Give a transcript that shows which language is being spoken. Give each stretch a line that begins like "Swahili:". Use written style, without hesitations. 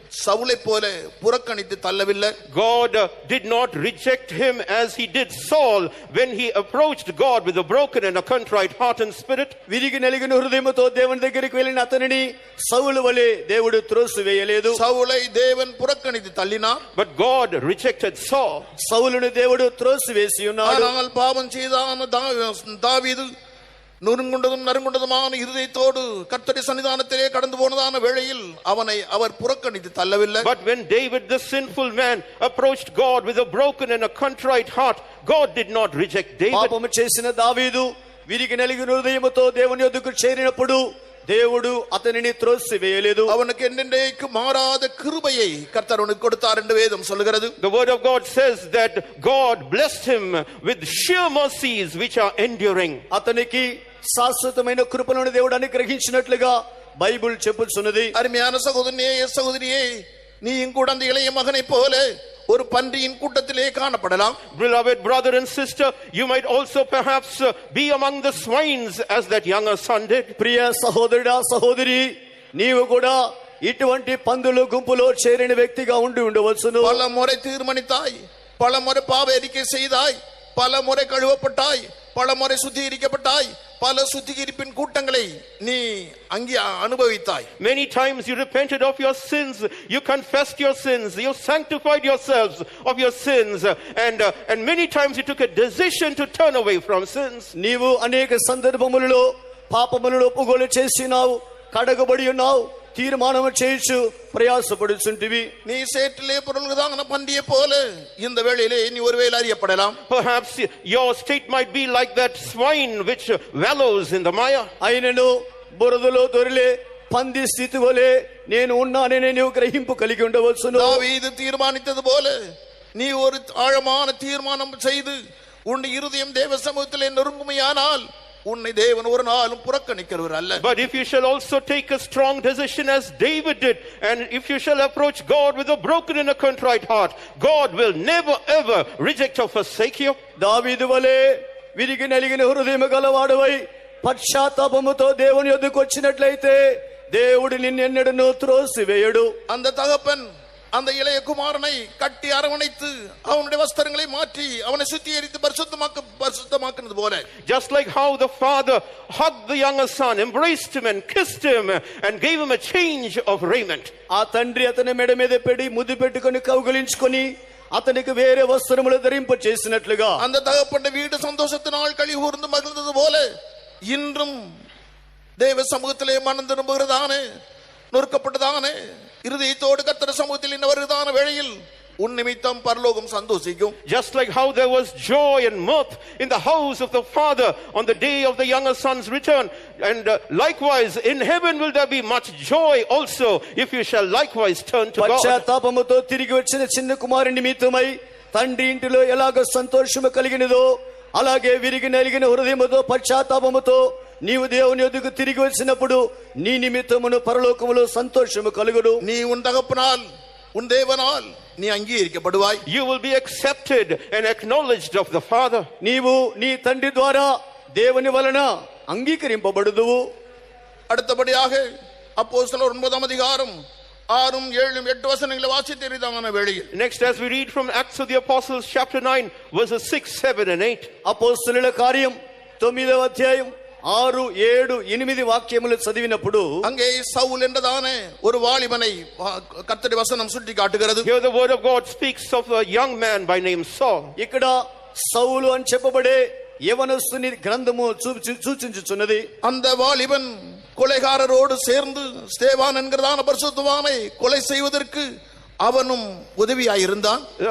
Tamil: சவுலை போல புறக்கணித்து தள்ளவில்லை.
English: God did not reject him as he did Saul when he approached God with a broken and a contrite heart and spirit.
Telugu: విరిగి నలిగిన హృదయముతో దేవుని దగ్గరికి వెళ్ళిన అతనిని సౌలు వలె దేవుడు త్రోసివేయలేదు.
Tamil: சவுலை தேவன் புறக்கணித்து தள்ளினார்.
English: But God rejected Saul.
Telugu: సౌలును దేవుడు త్రోసివేసి ఉన్నాడు.
Tamil: ஆனால் பாவம் செய்தான தாவீது நொறுங்குண்டதும் நறுங்குண்டதுமான இருதயத்தோடு கர்த்தருடைய சன்னிதானத்திலே கடந்து போனதான வேளையில் அவனை அவர் புறக்கணித்து தள்ளவில்லை.
English: But when David, the sinful man, approached God with a broken and a contrite heart, God did not reject David.
Telugu: పాపము చేసిన దావీదు విరిగి నలిగిన హృదయముతో దేవుని యొద్దకు చేరినప్పుడు దేవుడు అతనిని త్రోసివేయలేదు.
Tamil: அவனுக்கு என்றென்றைக்கு மாறாத கிருபையை கர்த்தர் அவனுக்கு கொடுத்தார் என்று வேதம் சொல்கிறது.
English: The word of God says that God blessed him with sheer mercies which are enduring.
Telugu: అతనికి శాశ్వతమైన కృపను దేవుడు అనుగ్రహించినట్లుగా బైబిల్ చెప్పుచున్నది.
Tamil: அருமையான சகோதரியே நீயும் கூட அந்த இளைய மகனை போல ஒரு பன்றியின் கூட்டத்திலே காணப்படலாம்.
English: Beloved brother and sister, you might also perhaps be among the swines as that younger son did.
Telugu: ప్రియ సహోదరుడా సహోదరి, నీవు కూడా ఇటువంటి పందుల గుంపులో చేరిన వ్యక్తిగా ఉండవచ్చును.
Tamil: பல முறை தீர்மானித்தாய், பல முறை பாவ அறிக்கை செய்தாய், பல முறை கழுவப்பட்டாய், பல முறை சுத்திகரிக்கப்பட்டாய், பல சுத்திகரிப்பின் கூட்டங்களை நீ அங்கே அனுபவித்தாய்.
English: Many times you repented of your sins, you confessed your sins, you sanctified yourselves of your sins, and many times you took a decision to turn away from sins.
Telugu: నీవు అనేక సందర్భములలో పాపములను ఒప్పుకోలు చేసినావు, కడగబడి ఉన్నావు, తీర్మానం చేయొచ్చు, ప్రయాసపడుచుంటివి.
Tamil: நீ சேற்றிலே பொருள்தான பன்றியை போல இந்த வேளையிலே நீ ஒருவேளை அறியப்படலாம்.
English: Perhaps your state might be like that swine which wallows in the mire.
Telugu: అయినను బురదలో దొరిలే పంది స్థితి వలె నేను ఉన్నానని నీవు గ్రహింపు కలిగి ఉండవచ్చును.
Tamil: దావీదు తీర్మానిத்தது போல நீ ஒரு ஆழமான தீர்மானம் செய்து உன் இருதயம் தேவ சமூகத்திலே நொறுங்குமையானால் உன்னை தேவன் ஒரு நாளும் புறக்கணிக்கிறவர் அல்ல.
English: But if you shall also take a strong decision as David did, and if you shall approach God with a broken and a contrite heart, God will never ever reject or forsake you.
Telugu: దావీదు వలె విరిగి నలిగిన హృదయము గలవాడవై పశ్చాత్తాపముతో దేవుని యొద్దకు వచ్చినట్లయితే దేవుడు నిన్నెన్నడూ త్రోసివేయడు.
Tamil: அந்த தகப்பன் அந்த இளைய குமாரனை கட்டி அரவணைத்து அவனுடைய வஸ்திரங்களை மாற்றி அவனை சுத்திகரித்து பரிசுத்தமாக்குனது போல,
English: just like how the father hugged the younger son, embraced him and kissed him and gave him a change of raiment,
Telugu: ఆ తండ్రి అతని మెడ మీద పెడి ముద్దు పెట్టుకొని కౌగిలించుకొని అతనికి వేరే వస్త్రములు ధరింప చేసినట్లుగా
Tamil: அந்த தகப்பனுடைய வீடு சந்தோஷத்தினால் களி கூர்ந்து மகிழ்ந்தது போல இன்றும் தேவ சமூகத்திலே மனம் திரும்புகிறதானே நொறுக்கப்பட்டதானே இருதயத்தோடு கர்த்தர் சமூகத்தில் இன்னவருதான வேளையில் உன் நிமித்தம் பரலோகம் சந்தோஷிக்கும்.
English: just like how there was joy and mirth in the house of the father on the day of the younger son's return, and likewise in heaven will there be much joy also if you shall likewise turn to God.
Telugu: పశ్చాత్తాపముతో తిరిగి వచ్చిన చిన్న కుమారుని నిమిత్తమై తండ్రి ఇంటిలో ఎలాగ సంతోషము కలిగినదో అలాగే విరిగి నలిగిన హృదయముతో పశ్చాత్తాపముతో నీవు దేవుని యొద్దకు తిరిగి వచ్చినప్పుడు నీ నిమిత్తమును పరలోకములో సంతోషము కలుగును.
Tamil: நீ உன் தகப்பனால் உன் தேவனால் நீ அங்கீகரிக்கப்படுவாய்.
English: You will be accepted and acknowledged of the father.
Telugu: నీవు నీ తండ్రి ద్వారా దేవుని వలన అంగీకరింపబడుదువు.
Tamil: அடுத்தபடியாக அப்போஸ்தலர் 9 அதிகாரம் 6, 7, 8 வசனங்களை வாசித்தீர்களான வேளையில்,
English: next as we read from Acts of the Apostles chapter 9 verses 6, 7 and 8,
Telugu: అపోస్తలుల కార్యం 9వ అధ్యాయం 6, 7, 8 వాక్యములు చదివినప్పుడు
Tamil: அங்கே சவுல் என்றதானே ஒரு வாலிபனை கர்த்தருடைய வசனம் சுட்டி காட்டுகிறது.
English: here the word of God speaks of a young man by name Saul.
Telugu: ఇక్కడ సౌలు అని చెప్పబడే యవనస్తుని గ్రంథము సూచించుచున్నది.
Tamil: அந்த வாலிபன் கொலைகாரரோடு சேர்ந்து ஸ்தேவான் என்கிறதான பரிசுத்தவானை கொலை செய்வதற்கு அவனும் உதவியாயிருந்தான்.